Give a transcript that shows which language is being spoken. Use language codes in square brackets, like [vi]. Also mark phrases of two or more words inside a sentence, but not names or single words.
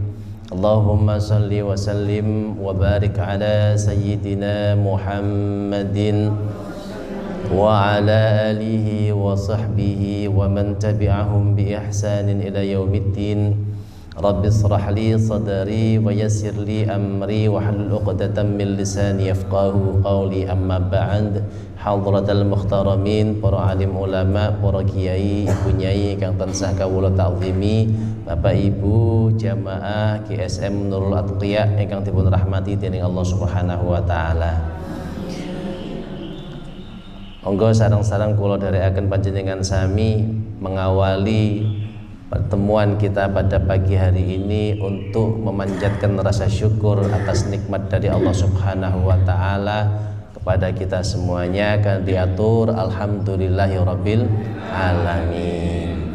[ar] اللهم صل وسلم وبارك على سيدنا محمد وعلى آله وصحبه ومن تبعهم بإحسان إلى يوم الدين. رب اشرح لي صدري ويسر لي أمري واحلل عقدة من لساني يفقهوا قولي. أما بعد. حضرات المحترمين, [jv] para alim ulama, para kiai, ibu nyai kang tansah kawula ta'zimi, Bapak Ibu jamaah GSM Nurul Atqiya ingkang dipun rahmati dening Allah [ar] سبحانه وتعالى. [jv] Monggo sareng-sareng kula dherekaken panjenengan sami [id] mengawali pertemuan kita pada pagi hari ini untuk memanjatkan rasa syukur atas nikmat dari Allah [ar] سبحانه وتعالى [id] kepada kita semuanya, kan diatur [ar] الحمد لله رب العالمين.